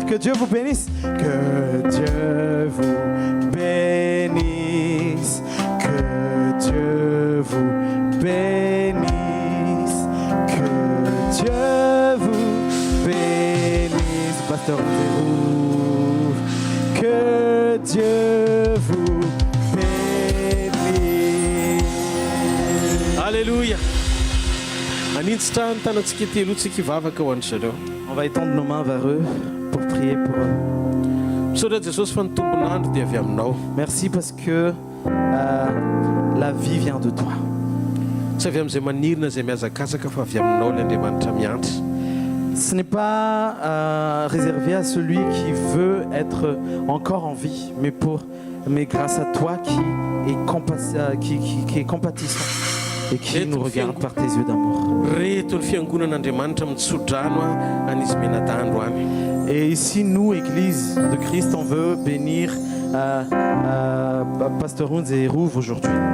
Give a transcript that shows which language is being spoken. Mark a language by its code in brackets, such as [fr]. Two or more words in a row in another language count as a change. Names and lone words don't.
[fr] Que Dieu vous bénisse, que Dieu vous bénisse, que Dieu vous bénisse, que Dieu vous bénisse. Pasteur Zérouf, que Dieu vous bénisse. Alléluia. [mg] Anintsitra ny tanantsika telo tsika hivavaka ho an'ny zareo. [fr] On va étendre nos mains vers eux pour prier pour eux. [mg] Misaotra Jesosy fa ny tombon'andro dia avy aminao. [fr] Merci parce que la vie vient de toi. [mg] Tsy avy amin'izay manirina izay miazakazaka fa avy aminao ilay Andriamanitra miantra. [fr] Ce n'est pas réservé à celui qui veut être encore en vie, mais grâce à toi qui est compatissant et qui nous regarde par tes yeux d'amour. Et ici, nous, Église de Christ, on veut bénir Pasteur Hunz et Rouve aujourd'hui.